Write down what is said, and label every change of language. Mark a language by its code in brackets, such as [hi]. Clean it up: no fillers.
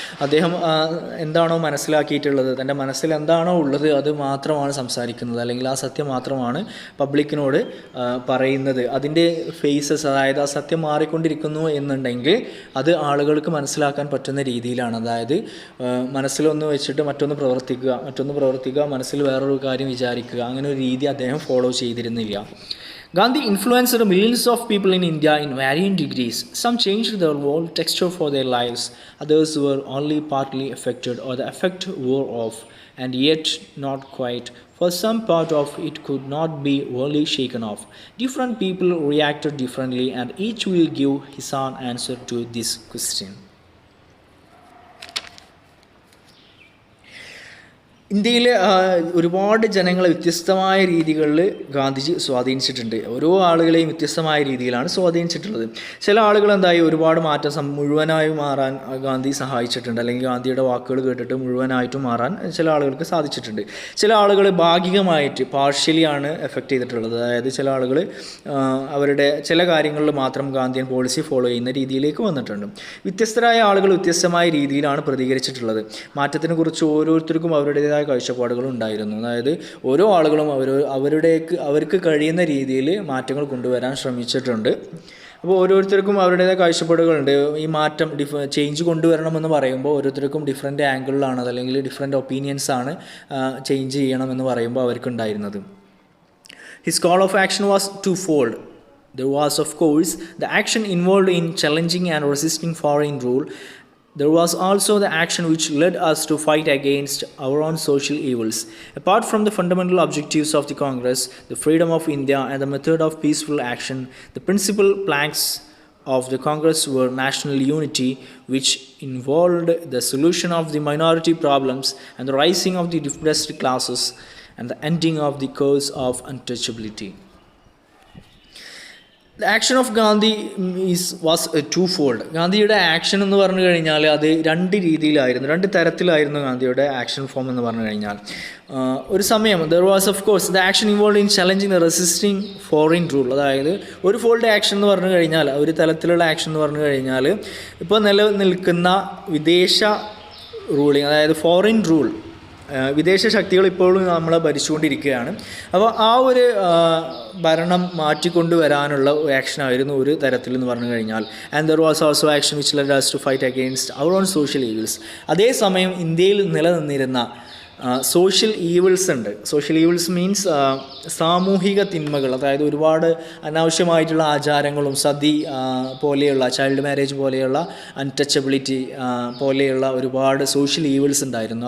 [ml] അദ്ദേഹം എന്താണോ മനസ്സിലാക്കിയിട്ടുള്ളത്, തൻ്റെ മനസ്സിൽ എന്താണോ ഉള്ളത് അത് മാത്രമാണ് സംസാരിക്കുന്നത്, അല്ലെങ്കിൽ ആ സത്യം മാത്രമാണ് പബ്ലിക്കിനോട് പറയുന്നത്. അതിൻ്റെ ഫേസസ്, അതായത് ആ സത്യം മാറിക്കൊണ്ടിരിക്കുന്നു എന്നുണ്ടെങ്കിൽ അത് ആളുകൾക്ക് മനസ്സിലാക്കാൻ പറ്റുന്ന രീതിയിലാണ്. അതായത് മനസ്സിലൊന്ന് വെച്ചിട്ട് മറ്റൊന്ന് പ്രവർത്തിക്കുക, മനസ്സിൽ വേറൊരു കാര്യം വിചാരിക്കുക, അങ്ങനെ ഒരു രീതി അദ്ദേഹം ഫോളോ ചെയ്തിരുന്നില്ല. [en] Gandhi influenced millions of people in India in varying degrees. Some changed their whole texture for their lives, others were only partly affected or the effect wore off, and yet not quite. For some part of it could not be wholly shaken off. Different people reacted differently, and each will give his own answer to this question. [ml] ഇന്ത്യയിലെ ഒരുപാട് ജനങ്ങളെ വ്യത്യസ്തമായ രീതികളിൽ ഗാന്ധിജി സ്വാധീനിച്ചിട്ടുണ്ട്. ഓരോ ആളുകളെയും വ്യത്യസ്തമായ രീതിയിലാണ് സ്വാധീനിച്ചിട്ടുള്ളത്. ചില ആളുകൾ എന്തായി ഒരുപാട് മാറ്റം മുഴുവനായി മാറാൻ ഗാന്ധി സഹായിച്ചിട്ടുണ്ട്, അല്ലെങ്കിൽ ഗാന്ധിയുടെ വാക്കുകൾ കേട്ടിട്ട് മുഴുവനായിട്ടും മാറാൻ ചില ആളുകൾക്ക് സാധിച്ചിട്ടുണ്ട്. ചില ആളുകൾ ഭാഗികമായിട്ട് പാർഷ്യലിയാണ് എഫക്റ്റ് ചെയ്തിട്ടുള്ളത്. അതായത് ചില ആളുകൾ അവരുടെ ചില കാര്യങ്ങളിൽ മാത്രം ഗാന്ധിയൻ പോളിസി ഫോളോ ചെയ്യുന്ന രീതിയിലേക്ക് വന്നിട്ടുണ്ട്. വ്യത്യസ്തരായ ആളുകൾ വ്യത്യസ്തമായ രീതിയിലാണ് പ്രതികരിച്ചിട്ടുള്ളത്. മാറ്റത്തിനെ കുറിച്ച് ഓരോരുത്തർക്കും അവരുടേതായ കാഴ്ചപ്പാടുകൾ ഉണ്ടായിരുന്നു. അതായത് ഓരോ ആളുകളും അവർക്ക് കഴിയുന്ന രീതിയിൽ മാറ്റങ്ങൾ കൊണ്ടുവരാൻ ശ്രമിച്ചിട്ടുണ്ട്. അപ്പോൾ ഓരോരുത്തർക്കും അവരുടേതായ കാഴ്ചപ്പാടുകളുണ്ട്. ഈ മാറ്റം ചേഞ്ച് കൊണ്ടുവരണമെന്ന് പറയുമ്പോൾ ഓരോരുത്തർക്കും ഡിഫറെൻറ്റ് ആംഗിളിലാണ്, അല്ലെങ്കിൽ ഡിഫറെൻറ്റ് ഒപ്പീനിയൻസാണ് ചേഞ്ച് ചെയ്യണമെന്ന് പറയുമ്പോൾ അവർക്കുണ്ടായിരുന്നത്. [en] His call of action was twofold. There was, of course, the action involved in challenging and resisting foreign rule. There was also the action which led us to fight against our own social evils. Apart from the fundamental objectives of the Congress, the freedom of India and the method of peaceful action, the principal planks of the Congress were national unity, which involved the solution of the minority problems and the rising of the depressed classes and the ending of the curse of untouchability. The action of Gandhi was twofold. [ml] ഗാന്ധിയുടെ action എന്ന് പറഞ്ഞു കഴിഞ്ഞാൽ അത് രണ്ട് തരത്തിലായിരുന്നു ഗാന്ധിയുടെ action form എന്ന് പറഞ്ഞു കഴിഞ്ഞാൽ. ഒരു സമയം [en] There was of course the action involve in challenging the resisting foreign rule. [ml] അതായത് ഒരു ഫോൾഡ് ആക്ഷൻ എന്ന് പറഞ്ഞു കഴിഞ്ഞാൽ, ഒരു തലത്തിലുള്ള ആക്ഷൻ എന്ന് പറഞ്ഞു കഴിഞ്ഞാൽ ഇപ്പോൾ നിലനിൽക്കുന്ന വിദേശ റൂളിങ്, അതായത് ഫോറിൻ റൂൾ, വിദേശ ശക്തികൾ ഇപ്പോഴും നമ്മളെ ഭരിച്ചുകൊണ്ടിരിക്കുകയാണ്. അപ്പോൾ ആ ഒരു ഭരണം മാറ്റിക്കൊണ്ടുവരാനുള്ള ആക്ഷനായിരുന്നു ഒരു തരത്തിൽ എന്ന് പറഞ്ഞു കഴിഞ്ഞാൽ. [en] And there was also action which led us to fight against our own social evils. [ml] അതേസമയം ഇന്ത്യയിൽ നിലനിന്നിരുന്ന സോഷ്യൽ ഈവിൾസ് ഉണ്ട്. സോഷ്യൽ ഈവിൾസ് മീൻസ് സാമൂഹിക തിന്മകൾ, അതായത് ഒരുപാട് അനാവശ്യമായിട്ടുള്ള ആചാരങ്ങളും സതി പോലെയുള്ള, ചൈൽഡ് മാരേജ് പോലെയുള്ള, അൺടച്ചബിലിറ്റി പോലെയുള്ള ഒരുപാട് സോഷ്യൽ ഈവിൾസ് ഉണ്ടായിരുന്നു.